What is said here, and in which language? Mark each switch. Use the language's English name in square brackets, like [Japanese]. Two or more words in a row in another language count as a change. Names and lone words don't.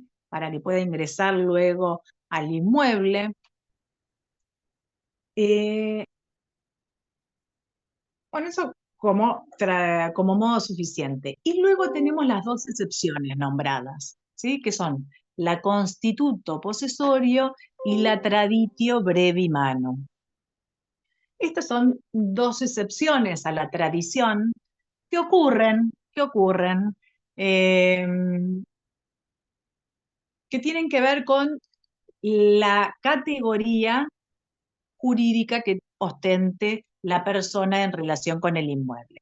[Spanish] Para que pueda ingresar luego al inmueble. Bueno, eso como modo suficiente. Y luego tenemos las dos excepciones nombradas, ¿sí? Que son la constituto posesorio y la [Latin] traditio brevi manu. [Spanish] Estas son dos excepciones a la tradición que ocurren, que tienen que ver con la categoría jurídica que ostente la persona en relación con el inmueble.